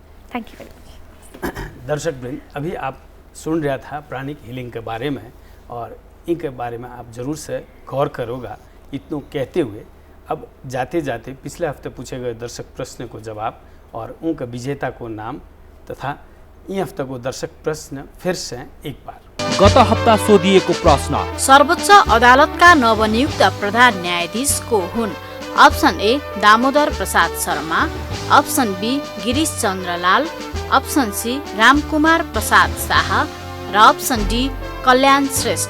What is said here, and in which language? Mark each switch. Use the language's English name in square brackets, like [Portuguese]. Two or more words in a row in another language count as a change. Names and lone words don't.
[English] Thank you very much. [Hindi] दर्शक वृंद, अभी आप सुन रहा था [English] pranic healing [Hindi] के बारे में, और इनके बारे में आप ज़रूर से गौर करोगा। इतनों कहते हुए अब जाते जाते पिछले हफ्ते पूछे गए दर्शक प्रश्न को जवाब और उनका विजेता को नाम तथा यी हफ्ताको दर्शक प्रश्न फिर से एक बार। [Nepali] गत हप्ता सोधिएको प्रश्न, सर्वोच्च अदालतका नवनियुक्त प्रधान न्यायाधीश को हुन्? [English] option A [Nepali] दामोदर प्रसाद शर्मा, [English] option B [Nepali] गिरीश चन्द्र लाल, [English] option C [Nepali] रामकुमार प्रसाद शाह र [English] option D [Nepali] कल्याण श्रेष्ठ।